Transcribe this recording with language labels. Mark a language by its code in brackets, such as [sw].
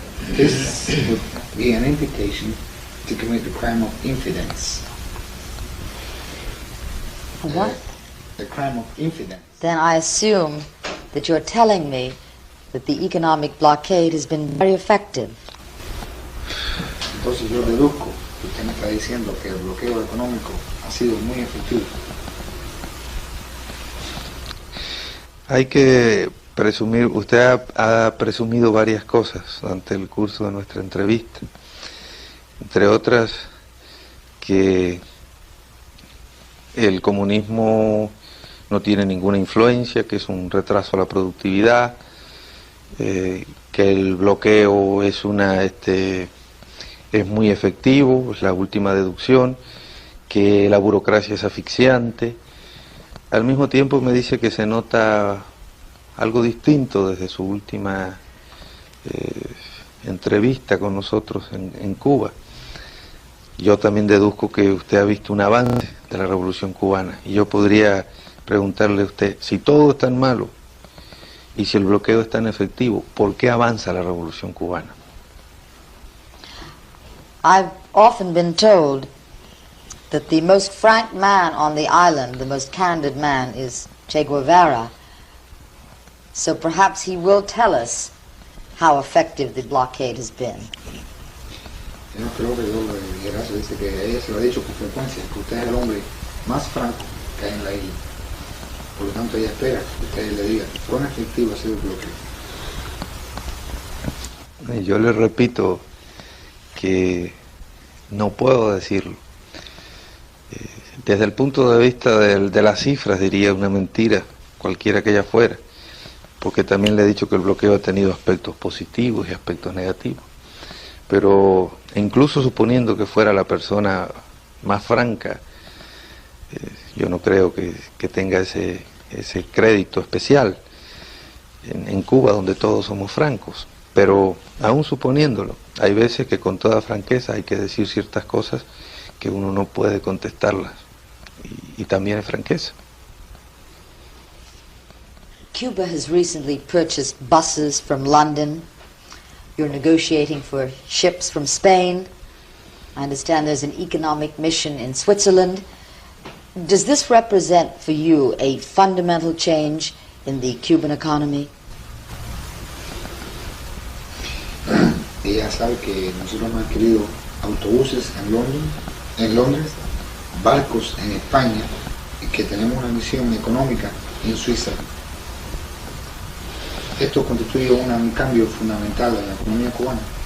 [en] This would be an invitation to commit the crime of infidence. What? The crime of infidence. Then I assume that you're telling me that the economic blockade has been very effective. [es] Entonces yo deduzco que usted me está diciendo que el bloqueo económico ha sido muy efectivo. Hay que presumir, usted ha presumido varias cosas durante el curso de nuestra entrevista, entre otras que el comunismo no tiene ninguna influencia, que es un retraso a la productividad, que el bloqueo es muy efectivo, es la última deducción, que la burocracia es asfixiante. Al mismo tiempo me dice que se nota algo distinto desde su última entrevista con nosotros en Cuba. Yo también deduzco que usted ha visto un avance de la Revolución Cubana y yo podría preguntarle a usted, si todo es tan malo y si el bloqueo es tan efectivo, ¿por qué avanza la Revolución Cubana? [en] I've often been told that the most frank man on the island, the most candid man, is Che Guevara. So perhaps he will tell us how effective the blockade has been. [es] Yo creo que Geracio dice que ella se lo ha dicho con frecuencia, que usted es el hombre más franco que hay en la isla. Por lo tanto, ella espera que usted le diga cuán efectivo ha sido el bloqueo. Yo le repito que no puedo decirlo. Desde el punto de vista de las cifras diría una mentira, cualquiera que ella fuera, porque también le he dicho que el bloqueo ha tenido aspectos positivos y aspectos negativos. Pero incluso suponiendo que fuera la persona más franca, yo no creo que tenga ese crédito especial en Cuba, donde todos somos francos. Pero aún suponiéndolo, hay veces que con toda franqueza hay que decir ciertas cosas que uno no puede contestarlas, y también es franqueza. [en] Cuba has recently purchased buses from London. You're negotiating for ships from Spain. I understand there's an economic mission in Switzerland. Does this represent for you a fundamental change in the Cuban economy? [es] Ella sabe que nosotros hemos adquirido autobuses en Londres, barcos en España, y que tenemos una misión económica en Suiza. Esto constituye un cambio fundamental en la economía cubana.